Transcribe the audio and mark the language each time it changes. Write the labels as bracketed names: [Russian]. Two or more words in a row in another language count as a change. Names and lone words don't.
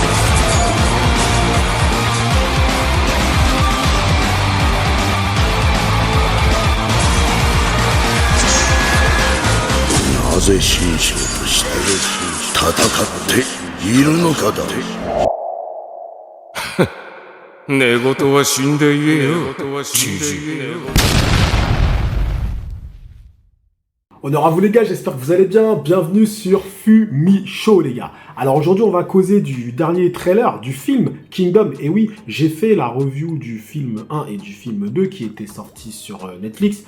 [Japanese] なぜ神将として戦っているのかだ。寝言は死んで言えよ、じじい。 [French] Honneur à vous les gars, j'espère que vous allez bien. Bienvenue sur Fumicho les gars. Alors aujourd'hui on va causer du dernier trailer du film Kingdom. Et oui, j'ai fait la review du film 1 et du film 2 qui était sorti sur Netflix.